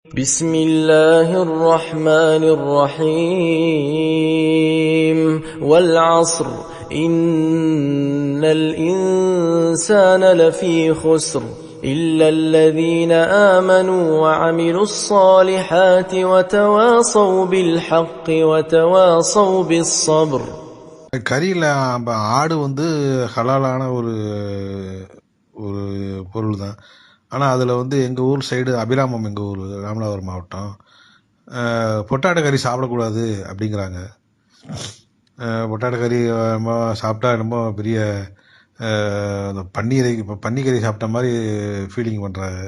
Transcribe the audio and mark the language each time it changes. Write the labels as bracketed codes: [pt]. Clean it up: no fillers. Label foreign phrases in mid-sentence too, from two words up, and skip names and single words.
[ar] بسم الله الرحمن الرحيم والعصر إن الإنسان لفي خسر إلا الذين آمنوا وعملوا الصالحات وتواصوا بالحق وتواصوا بالصبر. [ta] கறியில் ஆடு ஹலாலான ஒரு ஒரு பொருள் தான். ஆனால் அதில் எங்கள் ஊர் சைடு அபிராமம், எங்கள் ஊர் ராமநாதபுரம் மாவட்டம், பொட்டாட்டை கறி சாப்பிடக்கூடாது அப்படிங்கிறாங்க. பொட்டாட்டை கறி சாப்பிட்டா ரொம்ப பெரிய பன்னிக்கறி சாப்பிட்ட மாதிரி ஃபீலிங் பண்ணுறாங்க.